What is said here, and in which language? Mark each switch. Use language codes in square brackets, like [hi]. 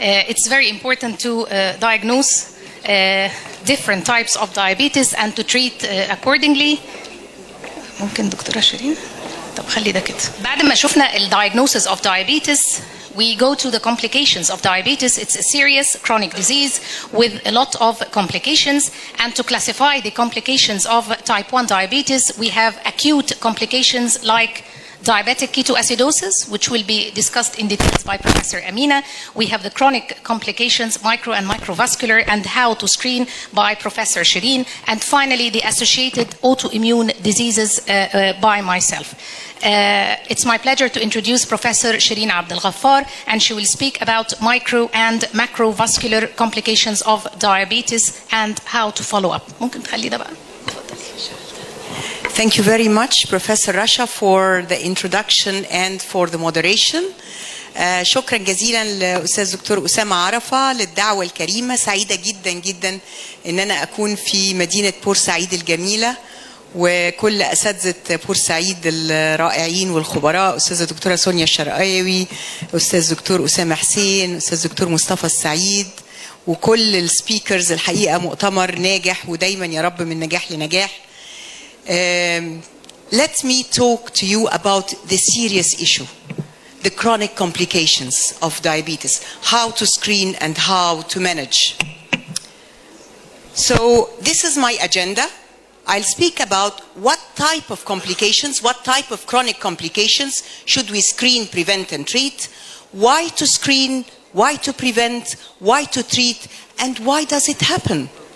[en] It's very important to diagnose different types of diabetes and to treat accordingly. [ar] ممكن دكتورة شيرين؟ طب خلي ده كده. بعد ما شفنا ال [en] diagnosis of diabetes, we go to the complications of diabetes. It's a serious chronic disease with a lot of complications. And to classify the complications of type 1 diabetes, we have acute complications like diabetic ketoacidosis, which will be discussed in details by Professor Amina. We have the chronic complications, micro and microvascular, and how to screen by Professor Shereen. And finally, the associated autoimmune diseases by myself. It's my pleasure to introduce Professor Shereen Ghafar, and she will speak about micro and macrovascular complications of diabetes and how to follow up. [ar] ممكن تخلي ده بقى. [en] Thank you very much, Professor Rasha, for the introduction and for the moderation. [ar] شكرا جزيلا لأستاذ دكتور أسامة عرفة للدعوة الكريمة. سعيدة جدا جدا أن أنا أكون في مدينة بورسعيد الجميلة وكل أساتذة بورسعيد الرائعين والخبراء، أستاذة دكتورة سونيا الشرقاوي، أستاذ دكتور أسامة حسين، أستاذ دكتور مصطفى السعيد، وكل السبيكرز. الحقيقة مؤتمر ناجح ودايما يا رب من نجاح لنجاح. [en] let me talk to you about the serious issue, the chronic complications of diabetes, how to screen and how to manage. So this is my agenda. I'll speak about what type of complications, what type of chronic complications should we screen, prevent, and treat, why to screen, why to prevent, why to treat, and why does it happen?